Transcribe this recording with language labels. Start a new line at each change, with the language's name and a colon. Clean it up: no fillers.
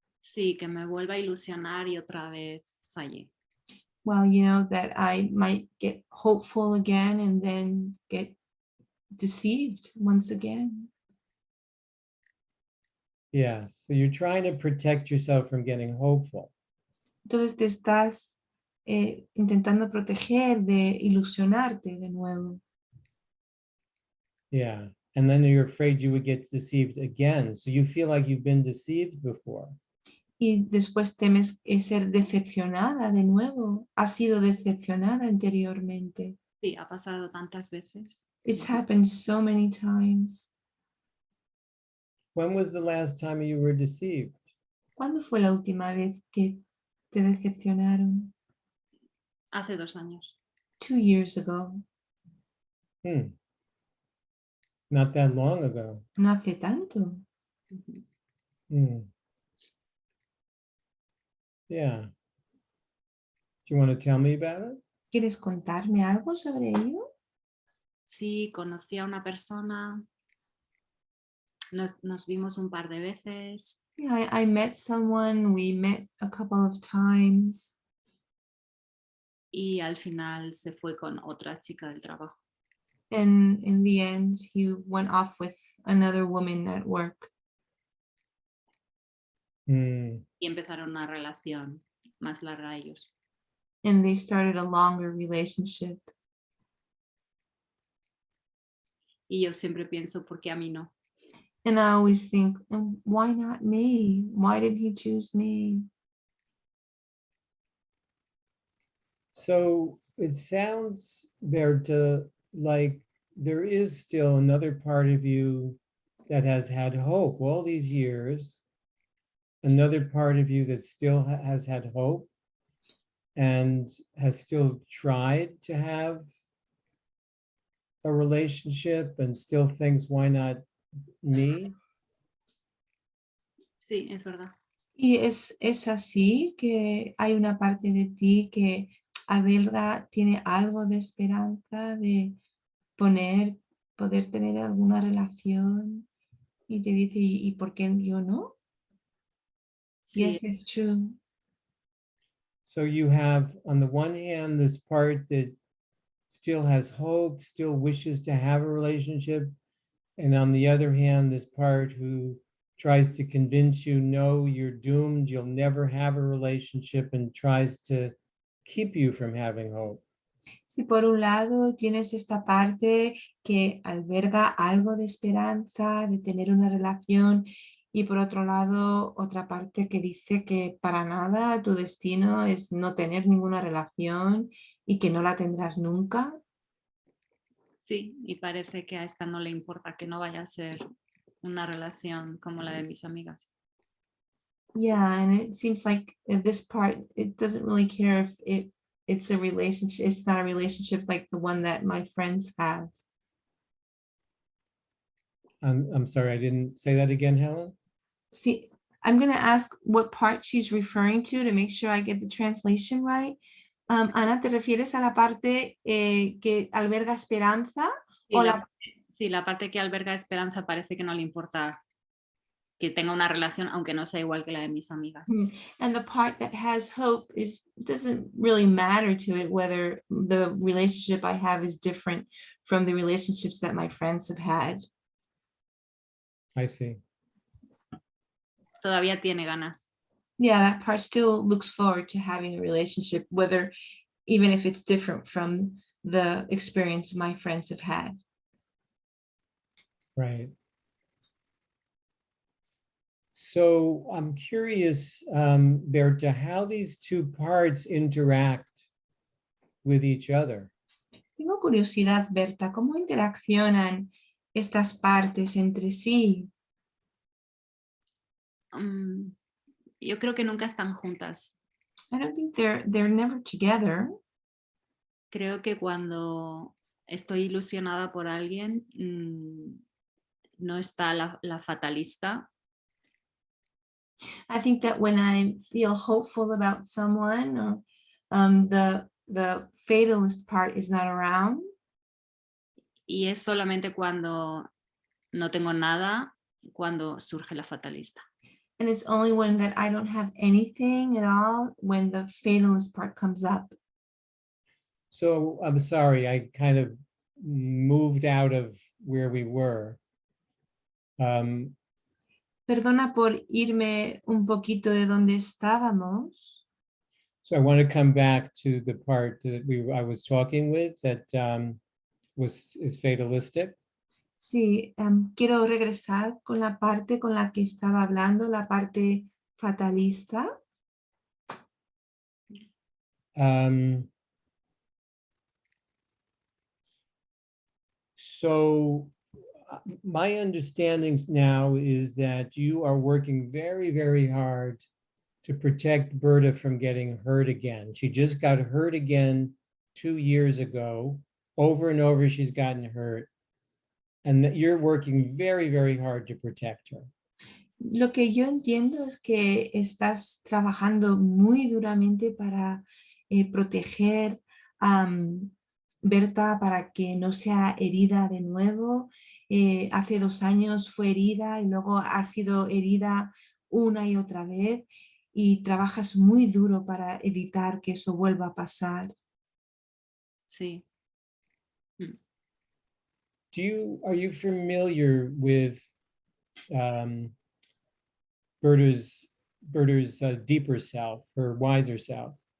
Spanish: Sí, que me vuelva a ilusionar y otra vez fallé.
English: Well, you know, that I might get hopeful again and then get deceived once again. Yeah, so you're trying to protect yourself from getting hopeful.
Spanish: Entonces te estás intentando proteger de ilusionarte de nuevo.
English: Yeah, and then you're afraid you would get deceived again. So you feel like you've been deceived before.
Spanish: Y después temes ser decepcionada de nuevo. Has sido decepcionada anteriormente. Sí, ha pasado tantas veces.
English: It's happened so many times. When was the last time you were deceived?
Spanish: ¿Cuándo fue la última vez que te decepcionaron? Hace 2 años.
English: 2 years ago. Not that long ago.
Spanish: No hace tanto.
English: Yeah. Do you want to tell me about it?
Spanish: ¿Quieres contarme algo sobre ello? Sí, conocí a una persona. Nos vimos un par de veces.
English: Yeah, I met someone, we met a couple of times.
Spanish: Y al final se fue con otra chica del trabajo.
English: And in the end, he went off with another woman at work.
Spanish: Y empezaron una relación más larga ellos.
English: And they started a longer relationship.
Spanish: Y yo siempre pienso, ¿por qué a mí no?
English: And I always think, why not me? Why did he choose me? So it sounds, Berta, like there is still another part of you that has had hope all these years, another part of you that still has had hope and has still tried to have a relationship and still thinks, why not me?
Spanish: Sí, es verdad. Y es así que hay una parte de ti que alberga, tiene algo de esperanza de poder tener alguna relación y te dice, ¿y por qué yo no? Sí.
English: Yes, it's true. So you have, on the one hand, this part that still has hope, still wishes to have a relationship. And on the other hand, this part who tries to convince you, no, you're doomed, you'll never have a relationship, and tries to keep you from having hope.
Spanish: Si por un lado tienes esta parte que alberga algo de esperanza, de tener una relación, y por otro lado otra parte que dice que para nada tu destino es no tener ninguna relación y que no la tendrás nunca. Sí, y parece que a esta no le importa que no vaya a ser una relación como la de mis amigas.
English: Yeah, and it seems like this part, it doesn't really care if it's a relationship, it's not a relationship like the one that my friends have. I'm sorry, I didn't say that again, Helen. See, I'm going to ask what part she's referring to make sure I get the translation right.
Spanish: Ana, ¿te refieres a la parte que alberga esperanza? Sí, la parte que alberga esperanza parece que no le importa que tenga una relación aunque no sea igual que la de mis amigas.
English: And the part that has hope doesn't really matter to it whether the relationship I have is different from the relationships that my friends have had. I see.
Spanish: Todavía tiene ganas.
English: Yeah, that part still looks forward to having a relationship, even if it's different from the experience my friends have had. Right. So I'm curious, Berta, how these two parts interact with each other.
Spanish: Tengo curiosidad, Berta, ¿cómo interaccionan estas partes entre sí? Yo creo que nunca están juntas.
English: I don't think they're never together.
Spanish: Creo que cuando estoy ilusionada por alguien, no está la fatalista.
English: I think that when I feel hopeful about someone, or the fatalist part is not around.
Spanish: Y es solamente cuando no tengo nada, cuando surge la fatalista.
English: And it's only when that I don't have anything at all, when the fatalist part comes up. So I'm sorry, I kind of moved out of where we were.
Spanish: Perdona por irme un poquito de donde estábamos.
English: So I want to come back to the part that I was talking with that is fatalistic.
Spanish: Sí, quiero regresar con la parte con la que estaba hablando, la parte fatalista.
English: So my understanding now is that you are working very, very hard to protect Berta from getting hurt again. She just got hurt again 2 years ago. Over and over, she's gotten hurt. And that you're working very, very hard to protect her.
Spanish: Lo que yo entiendo es que estás trabajando muy duramente para proteger a Berta para que no sea herida de nuevo. Hace 2 años fue herida y luego ha sido herida una y otra vez y trabajas muy duro para evitar que eso vuelva a pasar. Sí.
English: Are you familiar with Berta's deeper self, her wiser self?